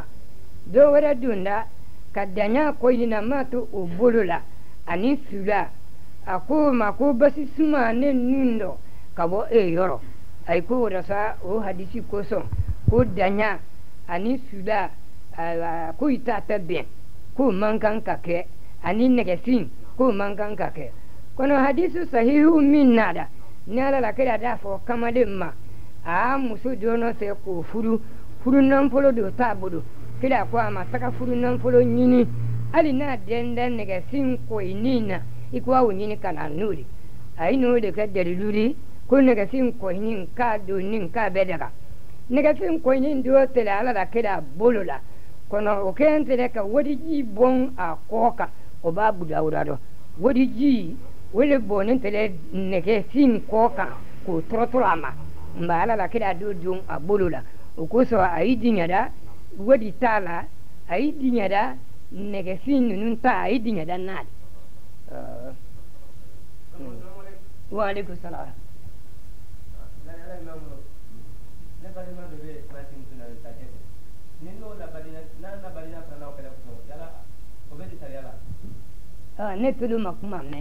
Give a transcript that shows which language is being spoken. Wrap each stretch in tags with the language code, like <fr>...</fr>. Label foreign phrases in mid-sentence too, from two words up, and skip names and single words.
<bm>dɔ wɛrɛ don da ka daɲa koɲɛnama to o bolo la ani fila a ko ma ko basi suma ne nun dɔ ka bɔ e yɔrɔ ayi ko walasa o hadisi kosɔn ko daɲa ani fila ko i t'a tɛ bɛn k'o man kan ka kɛ ani nɛgɛfin k'o man kan ka kɛ kɔnɔ hadisi sahihu min nada ni ala la kira da fɔ kamalen ma a muso dɔɔnɔ fɛ k'o furu nafolo do t'a bolo kira ko a ma taga furu nafolo ɲini hali n'a den da nɛgɛfin koyinin na i ko aw ɲini ka na n'o de a ye n'o de kɛ dalilu de ko nɛgɛfin koyinin k'a donni k'a bɛ daga nɛgɛfin koyinin do tɛlɛ ala la kira bolo la kɔnɔ o kɛn tɛlɛ ka wadiji bɔn a kɔ kan o b'a budawura dɔ wadiji o le bɔnnen tɛlɛ nɛgɛfin kɔ kan k'o tɔrɔtɔrɔ a ma nka ala la kira do don a bolo la o kosɔn a yi diɲɛda wadi t'a la a yi diɲɛda nɛgɛfin ninnu ta a yi diɲɛda n'a de</bm> <ar>وعليكم السلام.</ar> <bm>Ne tulu ma kuma mɛn.</bm>